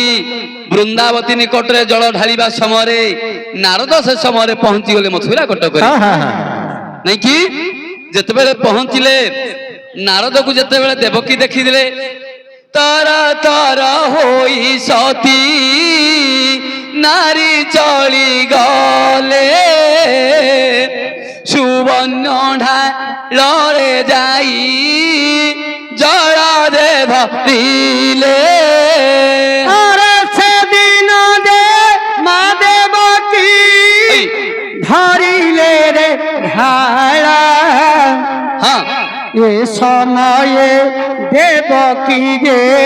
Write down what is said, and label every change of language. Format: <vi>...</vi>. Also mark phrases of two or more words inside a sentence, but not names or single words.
<or>ବୃନ୍ଦାବତୀ ନିକଟରେ ଜଳ ଢାଳିବା ସମୟରେ ନାରଦ ସେ ସମୟରେ ପହଞ୍ଚି ଗଲେ ମଥୁରା କଟକରେ ନାଇଁ କି ଯେତେବେଳେ ପହଞ୍ଚିଲେ ନାରଦକୁ ଯେତେବେଳେ ଦେବକୀ ଦେଖିଥିଲେ ତର ତର ହୋଇ ସତୀ ନାରୀ ଚଳି ଗଲେ ସୁବର୍ଣ୍ଣ ଢାଳରେ ଯାଇ ଜଳରେ ଧରିଲେ ସେଦିନ ଯେ ମା ଦେବକୀ ଧରିଲେ ରେ ଢାଳା ଏ ସମୟେ ଦେବକୀ ଗେ</or>